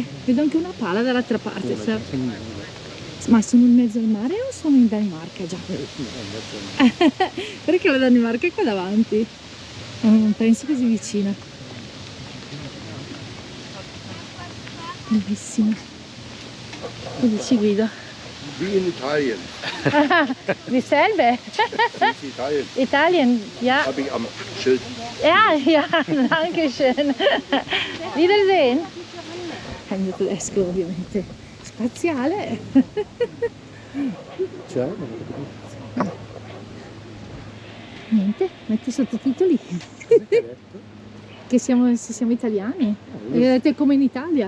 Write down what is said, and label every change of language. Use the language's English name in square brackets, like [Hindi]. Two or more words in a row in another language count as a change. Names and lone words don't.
[Italian] Vedo anche una pala dall'altra parte. Ma sono in mezzo al mare o sono in Danimarca già? Perché la Danimarca è qua davanti? Non penso così vicina. Bellissimo. Cosa dici, Guido? [German] Wie in Italien. Di Selbe? Wie Italien. Italien, ja. Habe ich am Schild. Ja, danke schön. Wiedersehen. [Italian] È il mio tedesco, ovviamente spaziale. Cioè? Niente, metti sottotitoli. Che se siamo italiani. Vedete come in Italia.